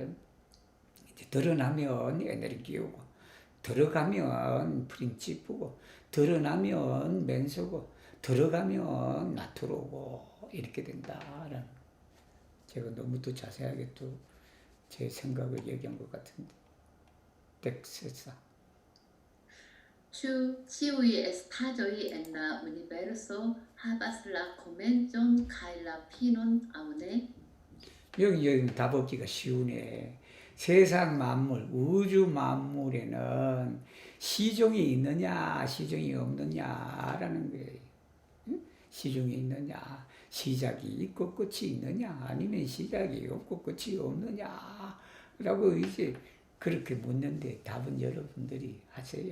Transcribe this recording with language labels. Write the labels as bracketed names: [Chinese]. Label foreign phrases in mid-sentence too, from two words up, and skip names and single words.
[Korean] 이제 드러나면 에너지고, 들어가면 프린치프고, 드러나면 멘소고, 들어가면 나트로고, 이렇게 된다라는. 제가 너무 또 자세하게 또 제 생각을 얘기한 것 같은데. 텍스사. [Esperanto] Ĉu ĉiuj estaĵoj en la universo havas la komencon kaj la finon aŭ ne? [Korean] 여기 답 얻기가 쉬우네. 세상 만물, 우주 만물에는 시종이 있느냐, 시종이 없느냐라는 거예요. 응? 시종이 있느냐, 시작이 있고 끝이 있느냐, 아니면 시작이 없고 끝이 없느냐라고 이제 그렇게 묻는데 답은 여러분들이 하세요.